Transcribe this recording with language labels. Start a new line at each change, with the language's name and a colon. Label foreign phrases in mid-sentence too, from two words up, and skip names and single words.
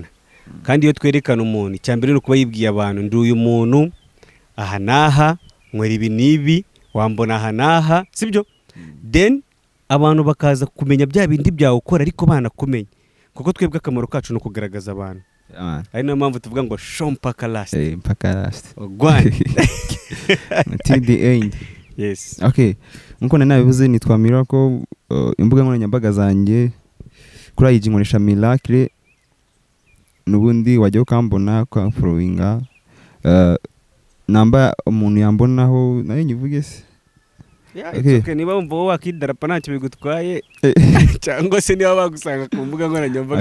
Kinyarwanda: Kandi iyo twerekana umuntu icyambere ni ukuba yibwiye abantu ndi uyu muntu aha naha nkwera ibi nibi wambona aha naha, sibyo? Then abantu bakaza kumenya bya bindi byawe ukora ariko banakumenya, kuko twebwe akamaro kacu no kugaragaza abantu. Ari nayo mpamvu tuvuga ngo
English: show mpaka last.
Swahili: Mpaka last. Ogwan.
English: Until the end. Yes. Okay.
Kinyarwanda: Nkuko nabivuze nitwa Miracle, imbuga nkoranyambaga zanjye kuri IG nkoresha Miracle, nubundi wajya ukambona kwa followinga. Namba umuntu yambonaho nayo nyivuge se. Okay, niba wumva wowe wakidarapa ntacyo bigutwaye cyangwa se niba bagusanga ku mbuga nkoranyambaga.